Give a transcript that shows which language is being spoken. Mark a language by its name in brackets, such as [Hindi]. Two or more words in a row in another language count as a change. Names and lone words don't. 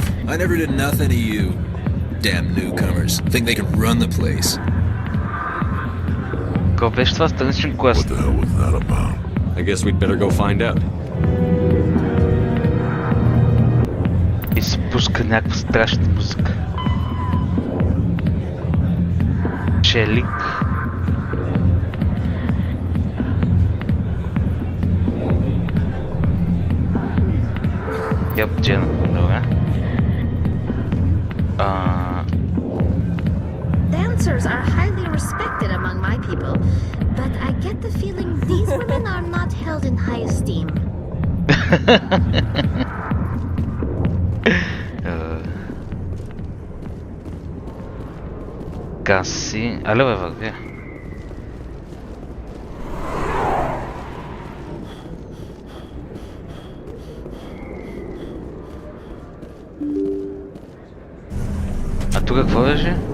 [English] I never did nothing to you. Damn newcomers. Think they can run the place. [Bulgarian] Какво беше това страничен квест? [English] What the hell was that about? I guess we'd better go find out. [Bulgarian] И се пуска някаква страшна музика. Челик. [English] Yep, Jenna. [Bulgarian] Добре. [English] Damn dancers are highly respected among my people, but I get the feeling these women are not held in high esteem. [Bulgarian] Каси... Але бе, върви. А тук какво беше?